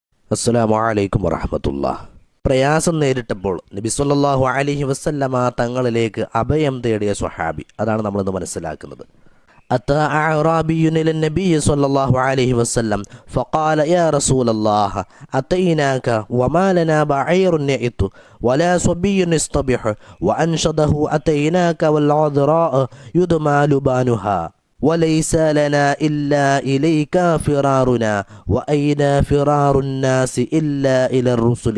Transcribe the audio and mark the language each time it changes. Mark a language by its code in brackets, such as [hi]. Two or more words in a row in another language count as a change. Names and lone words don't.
[ar] السلام عليكم ورحمة الله. [ml] പ്രയാസം നേരിട്ടപ്പോൾ നബി [ar] صلى الله عليه وسلم [ml] തങ്ങളിലേക്ക് അഭയം തേടിയ സ്വഹാബി, അതാണ് നമ്മളിന്ന് മനസ്സിലാക്കുന്നത്. [ar] أتى أعرابي إلى النبي صلى الله عليه وسلم فقال يا رسول الله أتيناك وما لنا بعير يئت ولا صبي يصطبح وأنشده أتيناك والعذراء يدمى لبانها وليس لنا إلا إليك فرارنا وأين فرار الناس إلا إلى الرسل.